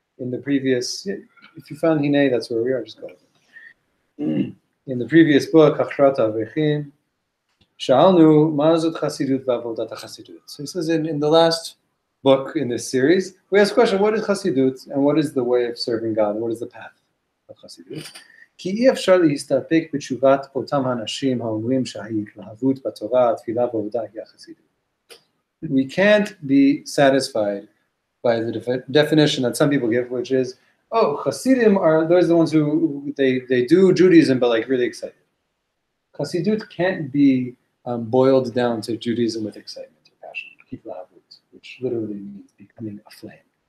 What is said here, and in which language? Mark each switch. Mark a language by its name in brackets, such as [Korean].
[English] In the previous, if you found Hine, that's where we are. Just go. In the previous book, Hachrata Avrechim, [Hebrew] Sha'alnu Ma'azut Chassidut v'avodat Chassidut. [English] So he says in the last book in this series, we ask the question, what is Chassidut and what is the way of serving God? What is the path of Chassidut? [Hebrew] כי אי אפשר להסתפק בתשובת אותם האנשים האומרים שההתלהבות בתורה, התפילה ועבודה היא החסידות. [English] We can't be satisfied by the definition that some people give, which is, oh, Hasidim are those the ones who they do Judaism, but like really excited. Chassidut can't be boiled down to Judaism with excitement or passion, kitlahavut, which literally means becoming a flame.